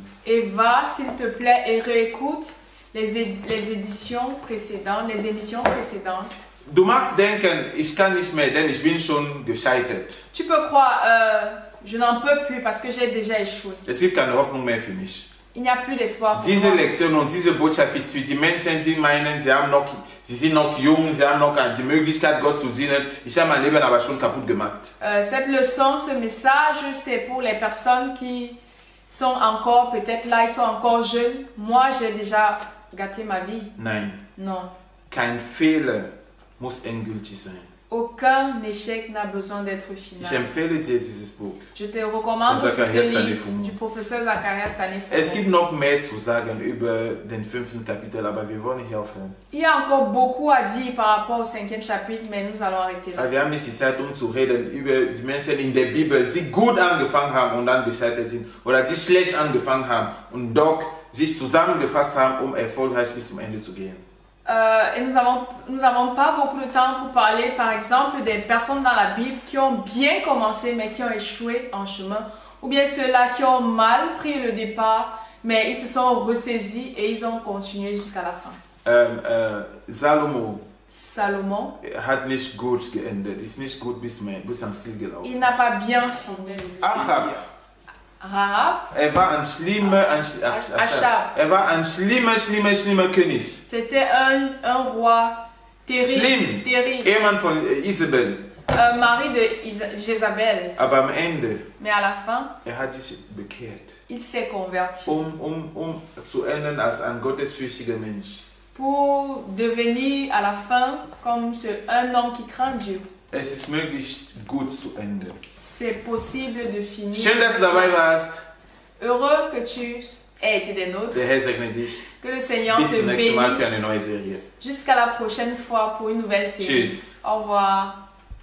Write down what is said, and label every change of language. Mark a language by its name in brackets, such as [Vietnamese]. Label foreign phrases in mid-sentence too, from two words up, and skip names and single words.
[French] Et va, s'il te plaît, et réécoute les éditions précédentes, les émissions précédentes. [German] Du magst denken, ich kann nicht mehr, denn ich bin schon gescheitert. [French] Tu peux croire, je n'en peux plus parce que j'ai déjà échoué. [German] Es gibt keine Hoffnung mehr für mich. [French] Il n'y a plus d'espoir pour [German] Diese [French] moi. [German] Lektion und diese Botschaft ist für die Menschen, die meinen, sie sind noch jung, sie haben noch die Möglichkeit, Gott zu dienen. Ich habe mein Leben aber schon kaputt gemacht. [French] Cette leçon, ce message, c'est pour les personnes qui sont encore peut-être là, ils sont encore jeunes. Moi, j'ai déjà gâté ma vie. [German] Nein, [French] Non. [German] kein Fehler muss endgültig sein. [French] Aucun échec n'a besoin d'être [German] Ich [French] final. [German] empfehle dir dieses Buch. [French] Je te recommande [German] Und [French] aussi ce [German] Zacharias [French] livre [German] Tanefumo. [French] du professeur Zacharias [German] Es [French] Tanefumo. [German] gibt noch mehr zu sagen über den 5. Kapitel, aber wir wollen hier aufhören. [French] Il y a encore beaucoup à dire par rapport au 5e chapitre, mais nous allons arrêter là. [German] Aber wir haben nicht die Zeit, um zu reden über die Menschen in der Bibel, die gut angefangen haben und dann gescheitert sind, oder die schlecht angefangen haben und doch sich zusammengefasst haben, um erfolgreich bis zum Ende zu gehen. [French] Et nous avons pas beaucoup de temps pour parler, par exemple, des personnes dans la Bible qui ont bien commencé mais qui ont échoué en chemin, ou bien ceux-là qui ont mal pris le départ mais ils se sont ressaisis et ils ont continué jusqu'à la fin. [German] Salomo [French] Salomon, [German] hat nicht gut geendet, ist nicht gut bis am Ziel gelaufen. [French] il n'a pas bien fini. [German] Achab, [French] Rahab, [German] er war ein schlimmer König. [French] c'était un roi terrible, [German] Schlimm. [French] terrible, [German] Ehemann von Isabel. [French] mari de Jézabel. [German] Aber am Ende, [French] Mais à la fin, [German] hat sich bekehrt, [French] il s'est converti [German] um zu enden als ein gottesfürchtiger Mensch. [French] pour devenir à la fin comme un homme qui craint Dieu. [German] Es ist möglich, gut zu enden. [French] C'est possible de finir. [German] Schön, dass du dabei warst. [French] Heureux que tu aies été des nôtres. [German] Der Herr segne dich. [French] Que le Seigneur [German] Bis [French] te [German] zum nächsten Mal für eine [French] bénisse. [German] neue Serie. [French] Jusqu'à la prochaine fois pour une nouvelle série. [German] Tschüss. [French] Au revoir.